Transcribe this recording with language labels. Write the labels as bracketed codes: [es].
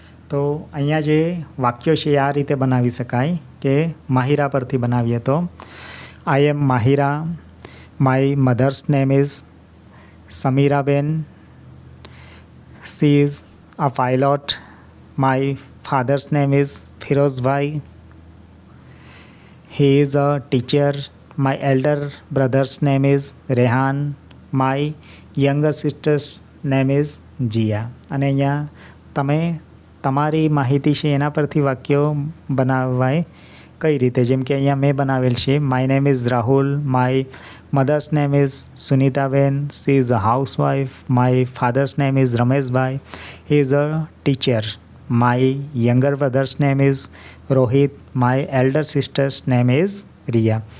[gu] તો અહીંયા જે વાક્યો છે આ રીતે બનાવી શકાય કે માહિરા પરથી બનાવીએ તો [en] I am Mahira, my mother's name is Samiraben, she is a pilot. My father's name is Firozbhai. He is a teacher. My elder brother's name is Rehan. My younger sister's name is Jia. [gu] અને અહીંયા તમે તમારી માહિતી છે એના પરથી વાક્યો બનાવાય કઈ રીતે, જેમ કે અહીંયા મેં બનાવેલ છે [en] My name is Rahul, my mother's name is Sunitaben, she is a housewife, my father's name is Rameshbhai, he is a teacher, my younger brother's name is Rohit, my elder sister's name is Riya.